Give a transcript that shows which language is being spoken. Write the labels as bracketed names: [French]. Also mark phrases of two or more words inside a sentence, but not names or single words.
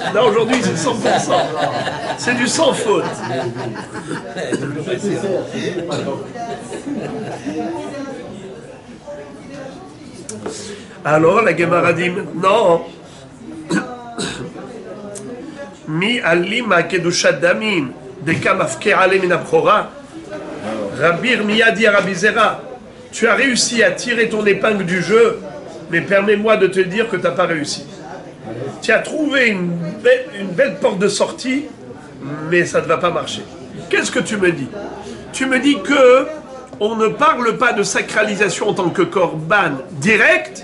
[French] Là, aujourd'hui, c'est 100%. C'est du sans faute. Alors, la Gemara dit, non. [Aramaic] מי עלמא קדושת דמים דקא אפקע ליה מן הבכורה. [French] Rabbi Irmia dit à Rabbi Zera, tu as réussi à tirer ton épingle du jeu, mais permets-moi de te dire que tu n'as pas réussi. Tu as trouvé une belle porte de sortie, mais ça ne va pas marcher. Qu'est-ce que tu me dis? Tu me dis que on ne parle pas de sacralisation en tant que korban direct.